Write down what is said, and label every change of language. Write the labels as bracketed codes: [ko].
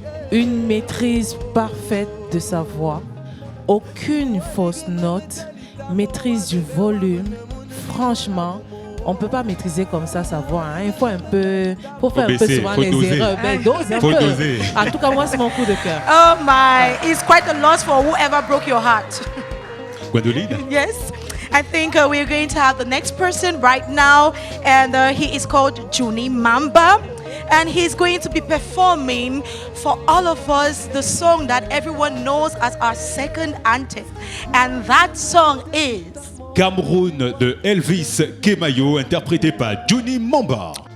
[fr] Une maîtrise parfaite de sa voix, aucune fausse note, maîtrise du volume. Franchement, on ne peut pas maîtriser comme ça sa voix. Hein. Il faut un peu, faire un peu souvent les erreurs. Ben, dose un peu. Doser. En tout cas, moi, c'est mon coup de cœur. [en] Oh my, it's quite a loss for whoever broke your heart. Gwendoline? Yes. I think we're going to have the next person right now, and he is called Juni Mamba, and he's going to be performing for all of us the song that everyone knows as our second anthem, and that song is [fr] Cameroun de Elvis Kemayo, interprété par Juni Mamba.